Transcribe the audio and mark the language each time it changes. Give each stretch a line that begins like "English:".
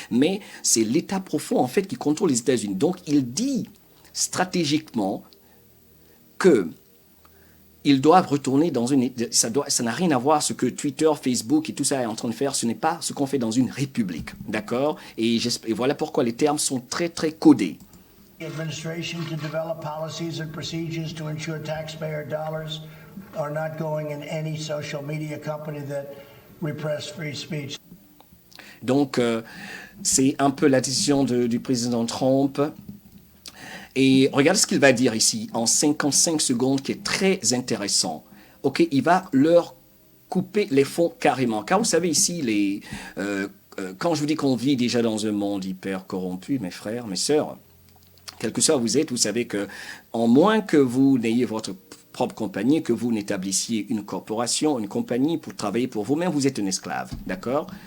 French: Mais c'est l'État profond, en fait, qui contrôle les États-Unis. Donc, il dit stratégiquement qu'ils doivent retourner dans une... Ça n'a rien à voir ce que Twitter, Facebook et tout ça est en train de faire. Ce n'est pas ce qu'on fait dans une république. D'accord? Et voilà pourquoi les termes sont très, très codés.
English: administration to develop policies and procedures to ensure taxpayer dollars are not going in any social media company that repress free speech.
French: Donc, c'est un peu la décision du président Trump. Et regardez ce qu'il va dire ici, en 55 secondes, qui est très intéressant. Ok, il va leur couper les fonds carrément. Car vous savez ici, quand je vous dis qu'on vit déjà dans un monde hyper corrompu, mes frères, mes sœurs, quel que soit vous êtes, vous savez que, en moins que vous n'ayez votre propre compagnie, que vous n'établissiez une corporation, une compagnie pour travailler pour vous-même, vous êtes un esclave, d'accord?